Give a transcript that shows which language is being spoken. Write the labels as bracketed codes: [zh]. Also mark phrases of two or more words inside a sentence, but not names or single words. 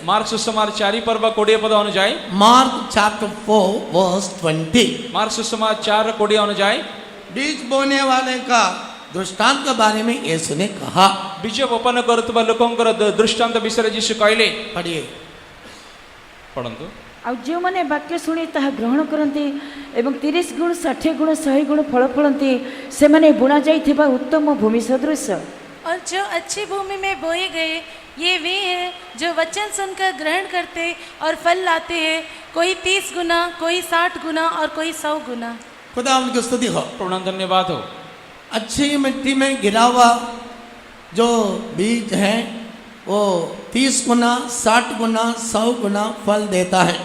[or] ମାର୍କ ସୁସମାଚାର 4 ପର୍ବ 20 ପଦ ଅନୁଯାୟୀ। [en] Mark chapter 4 verse 20. [or] ମାର୍କ ସୁସମାଚାର 20 ଅନୁଯାୟୀ। [hi] बीज बोने वाले का दृष्टांत के बारे में यीशु ने कहा। [or] ବୀଜ ବପନ କରୁଆ ଲୋକଙ୍କର ଦୃଷ୍ଟାନ୍ତ ବିଷୟ ଯୀଶୁ କହିଲେ। [hi] पढ़िए। [or] पढ़ंतु। ଆଉ ଯେଉଁମାନେ ବାକ୍ୟ ଶୁଣି ତାହା ଗ୍ରହଣ କରନ୍ତି ଏବଂ 30 ଗୁଣ 60 ଗୁଣ 100 ଗୁଣ ଫଳ ଫଳନ୍ତି ସେମାନେ ବୁଣା ଯାଇଥିବା ଉତ୍ତମ ଭୂମି ସଦୃଶ। [hi] और जो अच्छी भूमि में बोए गए ये वे हैं जो वचन सुनकर ग्रहण करते और फल लाते हैं, कोई 30 गुना, कोई 60 गुना और कोई 100 गुना। खुदा उनकी स्तुति हो। प्रणाम धन्यवाद हो। अच्छी मिट्टी में गिरा हुआ जो बीज है वो 30 गुना 60 गुना 100 गुना फल देता है।